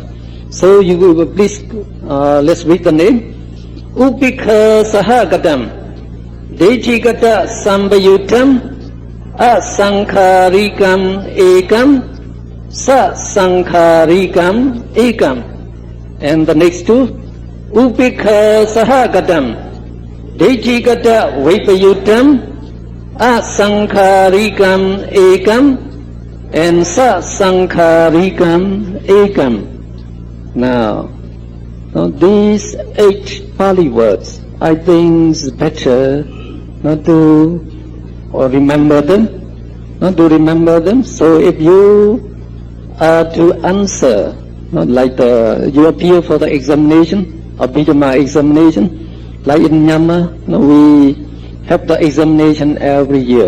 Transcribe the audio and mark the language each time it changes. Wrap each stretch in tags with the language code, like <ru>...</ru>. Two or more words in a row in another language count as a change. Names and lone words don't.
<en>So you will please, let's read the name.</en> <pi>Upekha Sahagatam, Deichikata Sambayutam, Asankharikam Ekam, Sasankharikam Ekam.</pi> <en>And the next 2,</en> <pi>Upekha Sahagatam, Deichikata Vipayutam, Asankharikam Ekam, and Sasankharikam Ekam.</pi> <en>Now, these 8 Pali words, I think it's better not to remember them. So if you are to answer, like you appear for the examination, Abhidhamma examination, like in Myanmar, we have the examination every year.</en>